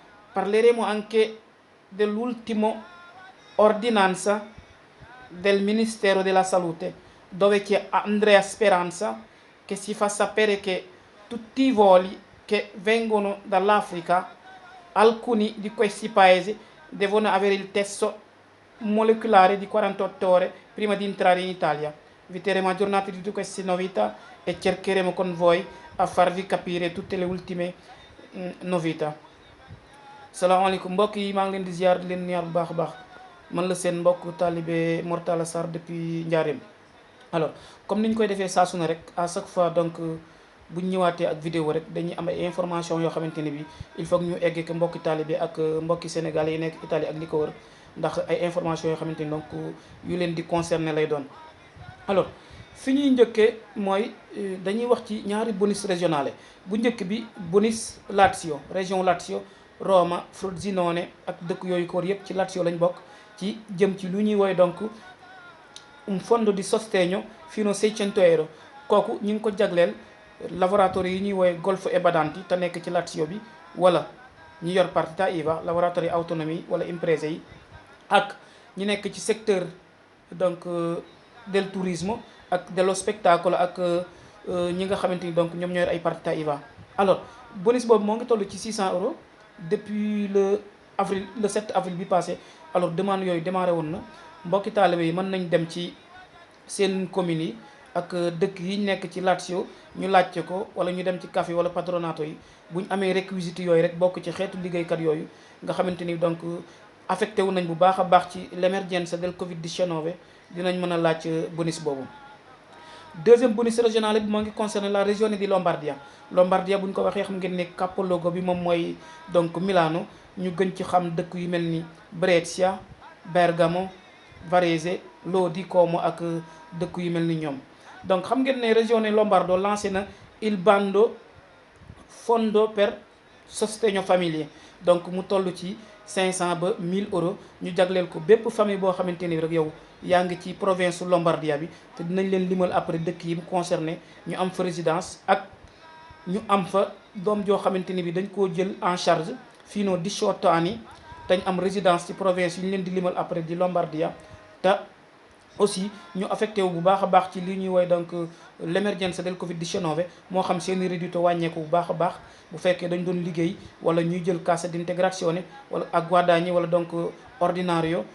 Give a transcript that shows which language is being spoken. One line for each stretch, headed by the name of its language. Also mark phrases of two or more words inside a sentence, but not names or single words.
Italian: Parleremo anche dell'ultima ordinanza del Ministero della Salute, dove c'è Andrea Speranza che si fa sapere che tutti i voli che vengono dall'Africa, alcuni di questi paesi devono avere il test molecolare di 48 ore prima di entrare in Italia. Vi terremo aggiornati di tutte queste novità e cercheremo con voi a farvi capire tutte le ultime novità.
Wolof: Salaamaaleykum mbokk yi, maa ngi leen di ziar di leen ñaar bu baax a baax. Man la seen mbokk talibé Mor Talla Sarr depuis Ndiarème. Alors comme niñ koy defee saa su ne rek
French: à chaque fois
Wolof: donc buñ ñëwaatee ak vidéo rek dañuy am ay information yoo xamante ne bi
French: il faut que
Wolof: ñu egg ke mbokki talibé ak mbokki sénégalais yi nekk Italie ak li ko wër, ndax ay information yoo xamante ni donc yu leen di concerné lay doon. Alors fi ñuy njëkkee mooy dañuy wax ci ñaari
French: bonus régionale.
Wolof: Bu njëkk bi bonus Lazio, région Lazio, Roma, Frosinone ak dëkk yooyu ko wër yëpp ci Lazio lañ bokk, ci jëm ci lu ñuy woy donc
Italian: un fondo di sostegno fino a 600 euro.
Wolof: kooku ñu ngi ko jagleel lavoratori yi ñuy woy
Italian: Golfo e Badanti
Wolof: te nekk ci Lazio bi, wala ñi yor
Italian: partita IVA, lavoratori autonomi
Wolof: wala imprese yi, ak ñi nekk ci
French: secteur donc
Italian: del tourisme
Wolof: ak
Italian: dello spettacolo
Wolof: ak ñi nga xamante ni donc ñoom ñoo yor ay
Italian: partita IVA.
Wolof: Alors bonus boobu moo ngi toll ci
French: 600 euros depuis le 7 avril
Wolof: bi passé. Alors demande yooyu démarré woon na. Mbokki taalibe yi mën nañ dem ci seen communes yi ak dëkk yi nekk ci Lazio ñu laajte ko, wala ñu dem ci café wala patronato yi bu ñu amee réquisites yooyu rek bokk ci xeetu liggéeykat yooyu nga xamante ni donc affecté wu nañ bu baax a baax ci
Italian: l'emergenza del Covid-19,
Wolof: dinañ mën a laaj bonus boobu.
French: Deuxième bonus régional
Wolof: bi moo ngi
French: concerné la région
Wolof: di Lombardia. Lombardia bu ñu ko waxee xam ngeen ne capoluogo bi moom mooy donc Milano, ñu gën ci xam dëkk yu mel ni Brescia, Bergamo, Varese, Lodi, Como ak dëkk yu mel ni ñoom. Donc xam ngeen ne région Lombardo lancé na
Italian: il bando fondo per sostegno famiglie,
Wolof: donc mu toll ci 500 ba 1000 euros ñu jagleel ko bépp famille boo xamante ni rek yow yaa ngi ci province Lombardia bi, te dinañ leen limal après dëkk yi mu concerné ñu am fa résidence ak ñu am fa doom joo xamante ni bi dañ koo jël
French: en charge
Italian: fino 18 anni
Wolof: dañ am résidence ci province yi ñu leen di limal après di Lombardia, te aussi ñu affecté wu bu baax a baax ci li ñuy woy donc
Italian: l'emergenza del Covid-19,
Wolof: moo xam seeni reddito wàññeeku bu baax a baax bu fekkee dañ doon liggéey wala ñuy jël
Italian: cassa d'integrazione
Wolof: wala ak guadagni wala donc ordinario